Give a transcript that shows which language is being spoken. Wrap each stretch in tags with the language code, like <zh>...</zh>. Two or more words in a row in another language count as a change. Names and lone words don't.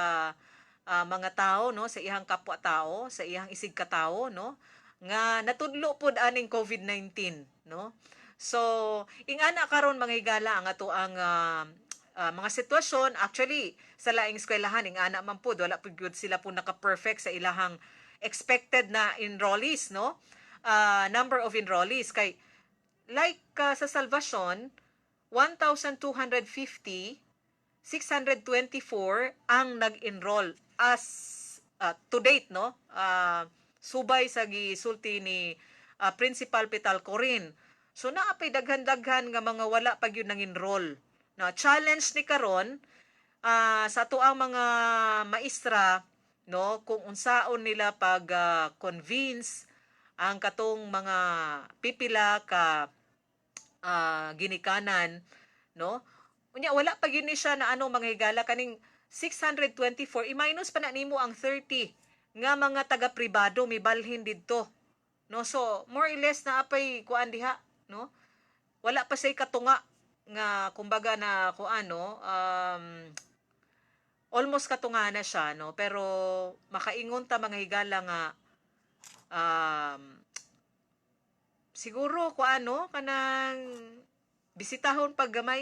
<ceb>mga tao no sa iyang kapwa tao sa iyang isig ka tao no nga natudlo pod aning COVID-19 no so ingana karon mga higala ang ato ang mga sitwasyon actually sa laing eskwelahan ingana man pod wala pud gyud sila po naka-perfect sa ilahang expected na enrollees no</ceb> <en>number of enrollees</en> <ceb>kay like sa Salvacion 1,250 624 ang nag-enroll</ceb> <en>as to date</en> <ceb>no subay sa gisulti ni Principal Petalcorin so naapay daghan-daghan nga mga wala pa gyud nang enroll na challenge ni karon sa tuang mga maestra no kung unsaon nila pag convince ang katong mga pipila ka ginikanan, no? Unya wala pa gyud ni siya na ano mga higala kaning 624 i-minus pa na nimo ang 30 nga mga taga pribado mibalhin didto. No, so</ceb> <en>more or less</en> <ceb>na apay kuan diha, no? Wala pa say katunga nga kumbaga na kuan no, almost katunga na siya, no? Pero makaingon ta mga higala nga um, siguro kuan no kanang bisitahon pag gamay.</ceb>